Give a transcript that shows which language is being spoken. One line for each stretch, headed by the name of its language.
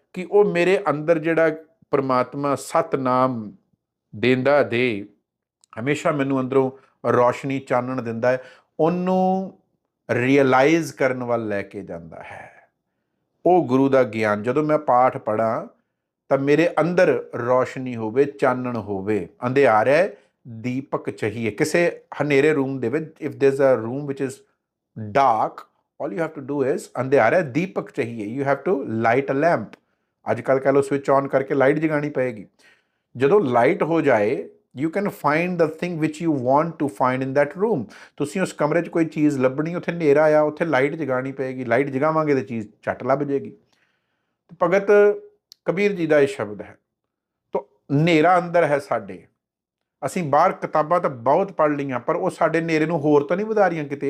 Punjabi: ਕਿ ਉਹ ਮੇਰੇ ਅੰਦਰ ਜਿਹੜਾ ਪਰਮਾਤਮਾ ਸਤਨਾਮ ਦਿੰਦਾ ਦੇ, ਹਮੇਸ਼ਾ ਮੈਨੂੰ ਅੰਦਰੋਂ ਰੌਸ਼ਨੀ, ਚਾਨਣ ਦਿੰਦਾ ਹੈ, ਉਹਨੂੰ ਰੀਅਲਾਈਜ਼ ਕਰਨ ਵੱਲ ਲੈ ਕੇ ਜਾਂਦਾ ਹੈ। ਉਹ ਗੁਰੂ ਦਾ ਗਿਆਨ, ਜਦੋਂ ਮੈਂ ਪਾਠ ਪੜ੍ਹਾਂ ਤਾਂ ਮੇਰੇ ਅੰਦਰ ਰੌਸ਼ਨੀ ਹੋਵੇ, ਚਾਨਣ ਹੋਵੇ। ਅੰਧਿਆਰ ਹੈ, ਦੀਪਕ ਚਾਹੀਏ ਕਿਸੇ ਹਨੇਰੇ ਰੂਮ ਦੇ ਵਿੱਚ।
English: if there is a room which is dark, all you have to do is
Punjabi: ਅੰਧਿਆਰਾ ਦੀਪਕ ਚਾਹੀਏ,
English: you have to light a lamp।
Punjabi: ਅੱਜ ਕੱਲ੍ਹ ਕਹਿ ਲਓ ਸਵਿਚ ਔਨ ਕਰਕੇ ਲਾਈਟ ਜਗਾਉਣੀ ਪਏਗੀ। ਜਦੋਂ ਲਾਈਟ ਹੋ ਜਾਏ,
English: you can find the thing which you want to find in that room।
Punjabi: ਤੁਸੀਂ ਉਸ ਕਮਰੇ 'ਚ ਕੋਈ ਚੀਜ਼ ਲੱਭਣੀ, ਉੱਥੇ ਹਨੇਰਾ ਆ, ਉੱਥੇ ਲਾਈਟ ਜਗਾਉਣੀ ਪਏਗੀ, ਲਾਈਟ ਜਗਾਵਾਂਗੇ ਤਾਂ ਚੀਜ਼ ਝੱਟ ਲੱਭ ਜਾਏਗੀ। ਭਗਤ ਕਬੀਰ ਜੀ ਦਾ ਇਹ ਸ਼ਬਦ ਹੈ। ਤਾਂ ਹਨੇਰਾ ਅੰਦਰ ਹੈ ਸਾਡੇ, ਅਸੀਂ ਬਾਹਰ ਕਿਤਾਬਾਂ ਤਾਂ ਬਹੁਤ ਪੜ੍ਹ ਲਈਆਂ, ਪਰ ਉਹ ਸਾਡੇ ਹਨੇਰੇ ਨੂੰ ਹੋਰ ਤਾਂ ਨਹੀਂ ਵਧਾ ਰਹੀਆਂ ਕਿਤੇ।